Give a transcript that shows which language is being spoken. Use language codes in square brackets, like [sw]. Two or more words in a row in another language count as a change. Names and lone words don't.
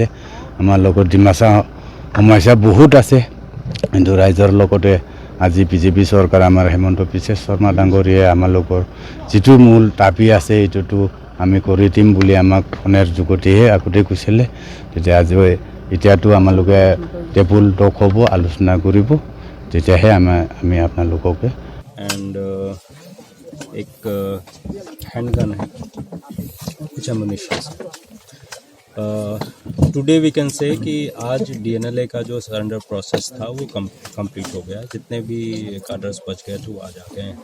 [as] আমাৰ লগত ডিমাচা সমস্যা বহুত আছে, কিন্তু ৰাইজৰ লগতে আজি বিজেপি চৰকাৰ আমাৰ হেমন্ত বিশ্ব শৰ্মা ডাঙৰীয়াই আমাৰ লগৰ যিটো মূল দাবী আছে এইটোতো আমি কৰি দিম বুলি আমাক ফোনৰ যোগেদিহে আগতে কৈছিলে। তেতিয়া এতিয়াতো আমালোকে [en] table talk [as] হ'ব, আলোচনা কৰিব, তেতিয়াহে আমি আপোনালোককে। [hi] एंड एक हैंडगन है, कुछ एमुनिशन। [en] today we can say [hi] कि आज DNLA का जो [en] surrender process [hi] था वो कंप्लीट हो गया। जितने भी कार्डर्स बच गए थे वो आज आ गए हैं।